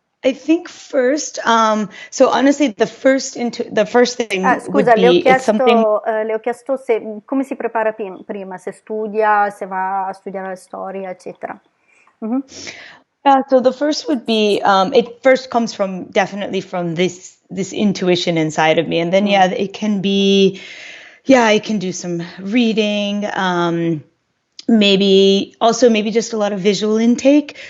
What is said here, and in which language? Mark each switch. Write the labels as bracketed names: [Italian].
[English] I think first, so honestly, the first thing would be [Italian] le ho chiesto come si prepara prima, se studia, se va a studiare la storia, eccetera. [English] So the first would be, it first comes definitely from this intuition inside of me. And then, it can be, I can do some reading, maybe just a lot of visual intake.